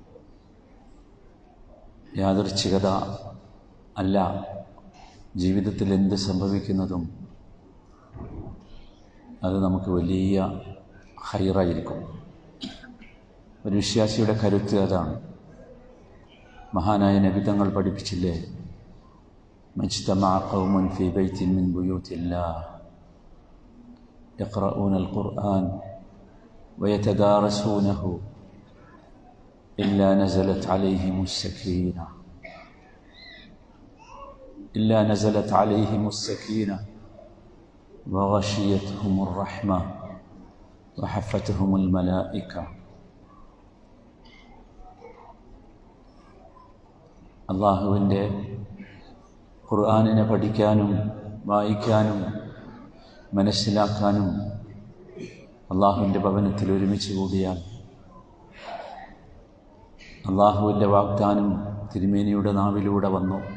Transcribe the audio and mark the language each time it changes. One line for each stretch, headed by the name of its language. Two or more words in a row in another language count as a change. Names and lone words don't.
Malayalam: യാദൃച്ഛികത അല്ല, ജീവിതത്തിൽ എന്ത് സംഭവിക്കുന്നതും അത് നമുക്ക് വലിയ ഖൈറായിരിക്കും. ഒരു വിശ്വാസിയുടെ കരുത്ത് അതാണ്. മഹാനായ നബി തങ്ങൾ പഠിപ്പിച്ചില്ലേ,
Arabic: ما اجتمع قوم في بيت من بيوت الله يقرؤون القرآن ويتدارسونه إلا نزلت عليهم السكينة وغشيتهم الرحمة وحفتهم الملائكة.
Malayalam: അല്ലാഹുവിൻ്റെ ഖുർആനിനെ പഠിക്കാനും വായിക്കാനും മനസ്സിലാക്കാനും അള്ളാഹുവിൻ്റെ ഭവനത്തിൽ ഒരുമിച്ച് കൂടിയാൽ അള്ളാഹുവിൻ്റെ വാഗ്ദാനം തിരുമേനിയുടെ നാവിലൂടെ വന്നു.